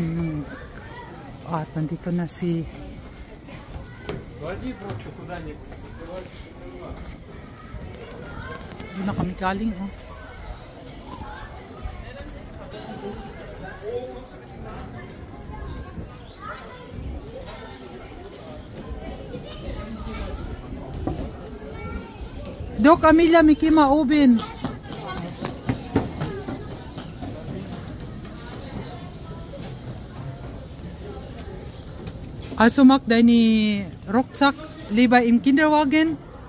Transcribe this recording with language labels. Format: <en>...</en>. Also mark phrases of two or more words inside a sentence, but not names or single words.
<tl>At nandito na si... Doon na kami galing. Oh. Dok, Amelia, Miki maubin.</tl> <de>Also mag deine Rucksack lieber im Kinderwagen?</de>